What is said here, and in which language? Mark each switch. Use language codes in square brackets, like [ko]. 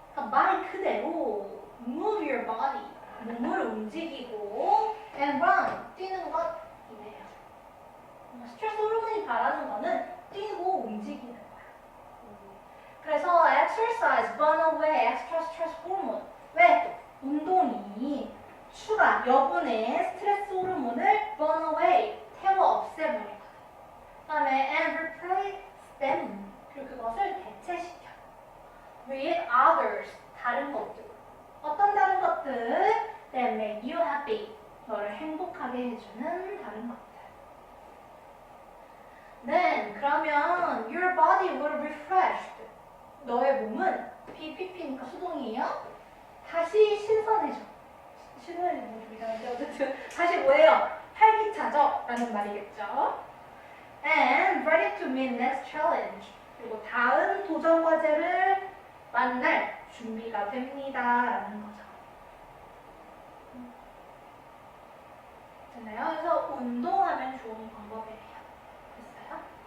[en] 말 그대로 move your body, 몸을 움직이고 and run, 뛰는 것이네요. [ko] 스트레스 호르몬이 바라는 거는 뛰고 움직이는 거야. [en] 그래서 exercise burn away extra stress hormone. 왜? 운동이 추가 [ko] 얘가 여분의 스트레스 호르몬을 burn away, 태워 없애버리거든. 그다음에 and replace them, 그리고 그것을 대체시켜. with others, 다른 것들. 어떤 다른 것들? that make you happy, 너를 행복하게 해주는 다른 것들. [en] Then, 그러면 your body will refreshed. [ko] 너의 몸은 BPP니까 수동이에요. 다시 신선해져. 신선해지는 뭐 좀 이상한데 어쨌든 다시 뭐예요? 활기차져 라는 말이겠죠. [en] And ready to meet next challenge. [ko] 그리고 다음 도전 과제를 만날 준비가 됩니다 라는 거죠. 됐나요? 그래서 운동하면 좋은 방법이에요. 됐어요?